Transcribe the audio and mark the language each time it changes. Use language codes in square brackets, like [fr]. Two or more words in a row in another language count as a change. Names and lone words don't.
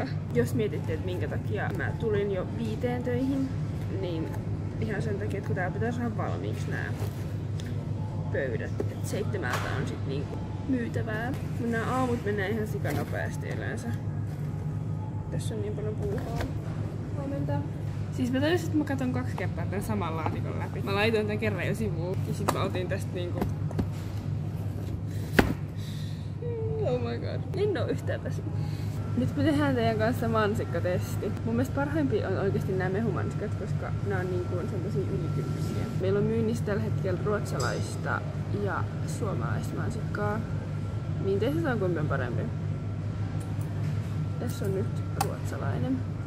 [fi] Jos mietitte, että minkä takia mä tulin jo 5 töihin, niin ihan sen takia, että kun täällä pitää saada valmiiksi nää pöydät, että 7 on sit niinku myytävää. Mutta nää aamut menee ihan sikanopeasti yleensä. Tässä on niin paljon puuhaa. Huomenta. Siis mä tajusin, että mä katon 2 kertaa tän saman laatikon läpi. Mä laitoin tän kerran jo sivuun. Ja sit mä otin tästä niinku... [en] Oh my god. [fi] En oo yhtään väsynyt. Nyt me tehdään teidän kanssa mansikkatesti. Mun mielestä parhaimpia on oikeesti nämä mehumansikat, koska nämä on niinku semmosia ylikypsiä. Meillä on myynnissä tällä hetkellä ruotsalaista ja suomalaista mansikkaa. Niin teissä on kumpi parempi. Tässä on nyt ruotsalainen.